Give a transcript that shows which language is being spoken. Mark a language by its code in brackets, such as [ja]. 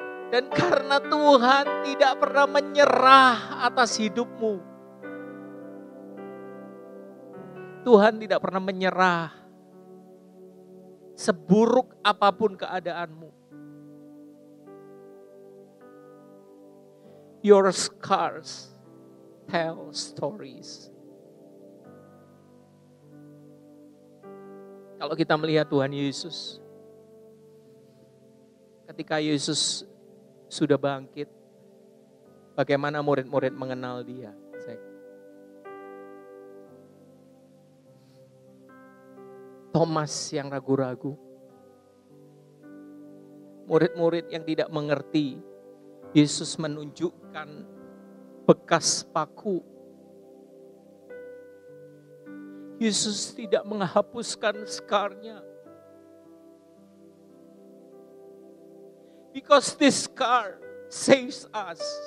[id] Dan karena Tuhan tidak pernah menyerah atas hidupmu. Tuhan tidak pernah menyerah. Seburuk apapun keadaanmu. [en] Your scars tell stories. [id] Kalau kita melihat Tuhan Yesus, ketika Yesus sudah bangkit, bagaimana murid-murid mengenal Dia? Thomas yang ragu-ragu, murid-murid yang tidak mengerti, Yesus menunjukkan bekas paku. Yesus tidak menghapuskan skarnya. [en] Because this scar saves us.